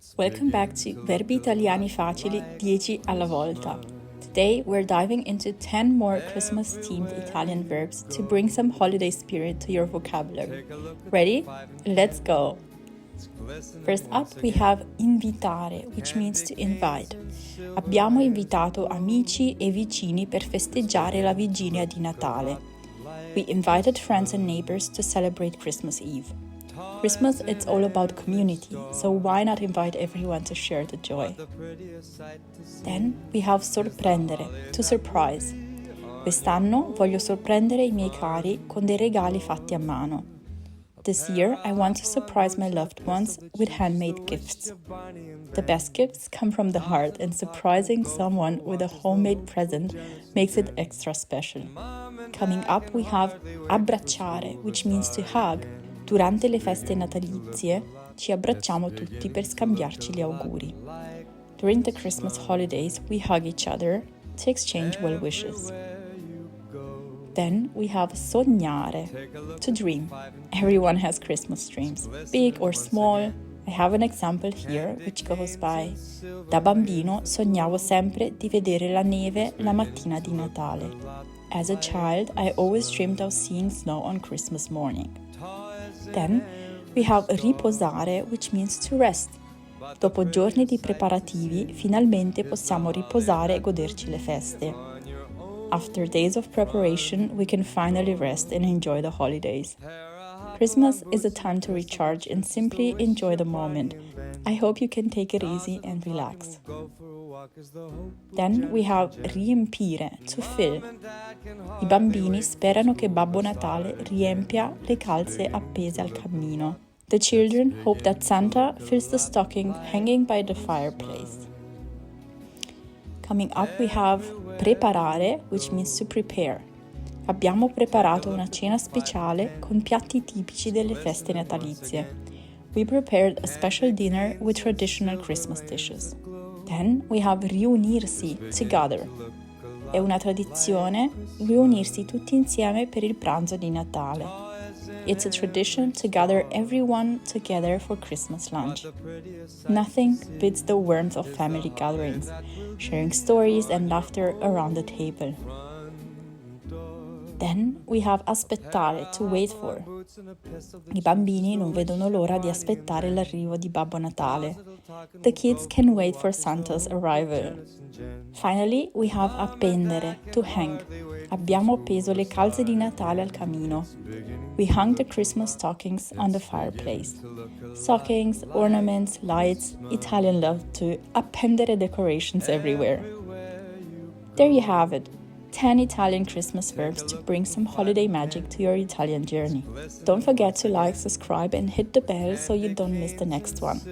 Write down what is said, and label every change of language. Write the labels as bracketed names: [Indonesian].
[English] Welcome back to Verbi Italiani Facili 10 alla volta. Today we're diving into 10 more Christmas-themed Italian verbs to bring some holiday spirit to your vocabulary. Ready? Let's go! First up we have invitare, which means to invite. [Italian] Abbiamo invitato amici e vicini per festeggiare la vigilia di Natale. [English] We invited friends and neighbors to celebrate Christmas Eve. Christmas, it's all about community, so why not invite everyone to share the joy? Then we have sorprendere, to surprise. [Italian] Quest'anno voglio sorprendere i miei cari con dei regali fatti a mano. [English] This year, I want to surprise my loved ones with handmade gifts. The best gifts come from the heart, and surprising someone with a homemade present makes it extra special. Coming up, we have abbracciare, which means to hug. [Italian] Durante le feste natalizie ci abbracciamo tutti per scambiarci gli auguri. [English] During the Christmas holidays, we hug each other to exchange well wishes. Then we have sognare, to dream. Everyone has Christmas dreams, big or small. I have an example here which goes by: [Italian] Da bambino sognavo sempre di vedere la neve la mattina di Natale. [English] As a child, I always dreamed of seeing snow on Christmas morning. Then we have riposare, which means to rest. [Italian] Dopo giorni di preparativi, finalmente possiamo riposare e goderci le feste. [English] After days of preparation, we can finally rest and enjoy the holidays. Christmas is a time to recharge and simply enjoy the moment. I hope you can take it easy and relax. Then we have riempire, to fill. [Italian] I bambini sperano che Babbo Natale riempia le calze appese al camino. [English] The children hope that Santa fills the stocking hanging by the fireplace. Coming up we have preparare, which means to prepare. [Italian] Abbiamo preparato una cena speciale con piatti tipici delle feste natalizie. [English] We prepared a special dinner with traditional Christmas dishes. Then we have riunirsi, to gather. [Italian] È una tradizione riunirsi tutti insieme per il pranzo di Natale. [English] It's a tradition to gather everyone together for Christmas lunch. Nothing beats the warmth of family gatherings, sharing stories and laughter around the table. Then we have aspettare, to wait for. [Italian] I bambini non vedono l'ora di aspettare l'arrivo di Babbo Natale. [English] The kids can wait for Santa's arrival. Finally, we have appendere, to hang. [Italian] Abbiamo appeso le calze di Natale al camino. [English] We hung the Christmas stockings on the fireplace. Stockings, ornaments, lights, Italian love to appendere decorations everywhere. There you have it. 10 Italian Christmas verbs to bring some holiday magic to your Italian journey. Don't forget to like, subscribe and hit the bell so you don't miss the next one.